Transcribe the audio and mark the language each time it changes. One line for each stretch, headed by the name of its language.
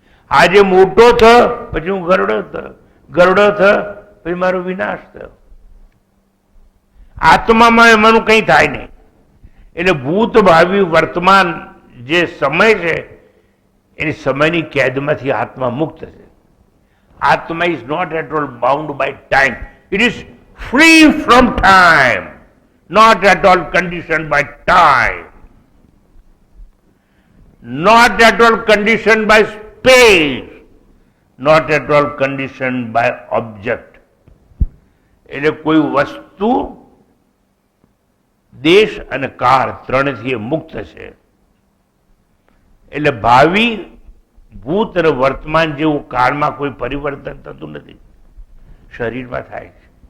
Gujarati: આજે મોટો થયો પછી હું ગરડો થયો, ગરડો થયો પછી મારો વિનાશ થયો. આત્મામાં એમાંનું કંઈ થાય નહીં. એટલે ભૂત ભાવિ વર્તમાન જે સમય છે એની સમયની કેદમાંથી આત્મા મુક્ત છે.
English: Atma is not at all bound by time. It is free from time, not at all conditioned by time, not at all conditioned by space, not at all conditioned by object.
Gujarati: એટલે કોઈ વસ્તુ દેશ અને કાળ ત્રણથી મુક્ત છે. એટલે ભાવિ ભૂત અને વર્તમાન જેવું કાળમાં કોઈ પરિવર્તન થતું નથી, શરીરમાં થાય છે.